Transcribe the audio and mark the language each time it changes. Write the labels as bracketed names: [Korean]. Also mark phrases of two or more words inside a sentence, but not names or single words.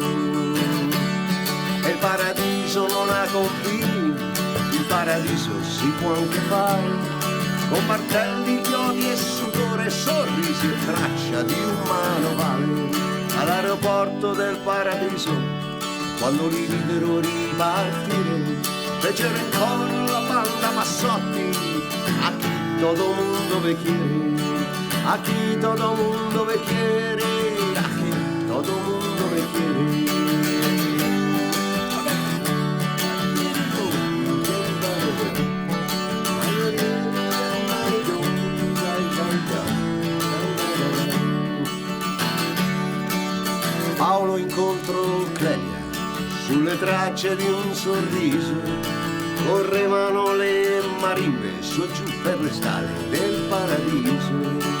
[Italian] E il paradiso non ha confini, il paradiso si può anche fare, con martelli, chiodi e sudore, sorrisi e traccia di un manovale. All'aeroporto del paradiso, quando li videro ripartire, fecero in coro la banda Bassotti, [Spanish] aquí todo mundo me quiere, aquí todo mundo me quiere, aquí todo mundo me quiere. [Italian] Paolo incontrò Clelia sulle tracce di un sorriso, correvano le marimbe su e giù per le scale del paradiso.